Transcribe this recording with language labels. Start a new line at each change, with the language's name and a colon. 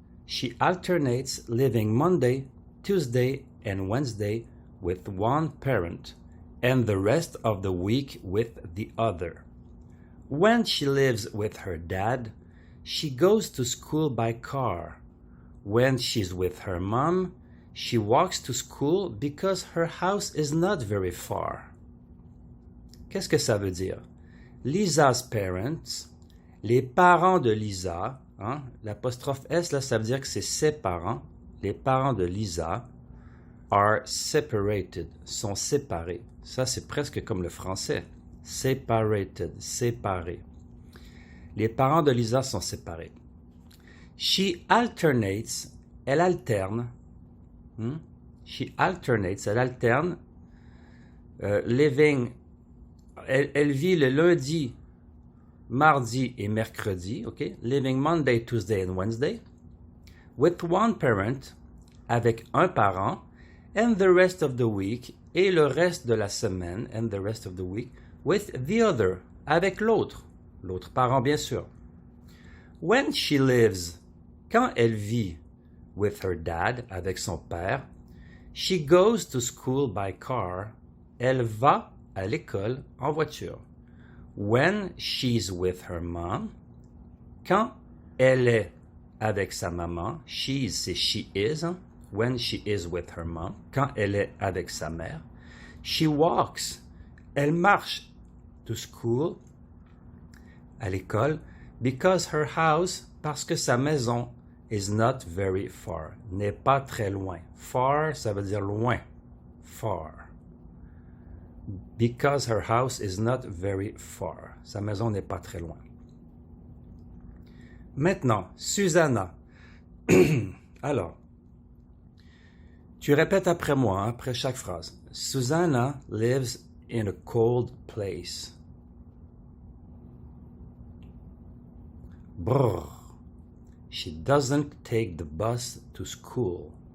English: She alternates living Monday, Tuesday, and Wednesday with one parent and the rest of the week with the other. When she lives with her dad, she goes to school by car. When she's with her mom, she walks to school because her house is not very far.
French: Qu'est-ce que ça veut dire?
English: Lisa's parents,
French: les parents de Lisa, hein, l'apostrophe S, là, ça veut dire que c'est ses parents, les parents de Lisa,
English: are separated,
French: sont séparés. Ça, c'est presque comme le français.
English: Separated,
French: séparés. Les parents de Lisa sont séparés.
English: She alternates,
French: elle alterne. She alternates, elle alterne.
English: Living,
French: elle vit le lundi, mardi et mercredi, OK?
English: Living Monday, Tuesday and Wednesday. With one parent,
French: avec un parent.
English: And the rest of the week,
French: et le reste de la semaine,
English: and the rest of the week, with the other,
French: avec l'autre parent bien sûr.
English: When she lives,
French: quand elle vit
English: with her dad,
French: avec son père,
English: she goes to school by car,
French: elle va à l'école en voiture.
English: When she's with her mom,
French: quand elle est avec sa maman, she's, c'est
English: she is,
French: hein?
English: When she is with her mom,
French: quand elle est avec sa mère.
English: She walks,
French: elle marche
English: to school,
French: à l'école,
English: because her house,
French: parce que sa maison
English: is not very far,
French: n'est pas très loin.
English: Far,
French: ça veut dire loin. Far.
English: Because her house is not very far.
French: Sa maison n'est pas très loin. Maintenant, Susanna. Alors, tu répètes après moi, hein, après chaque phrase.
English: Susanna lives in a cold place. Brr. She doesn't take the bus to school.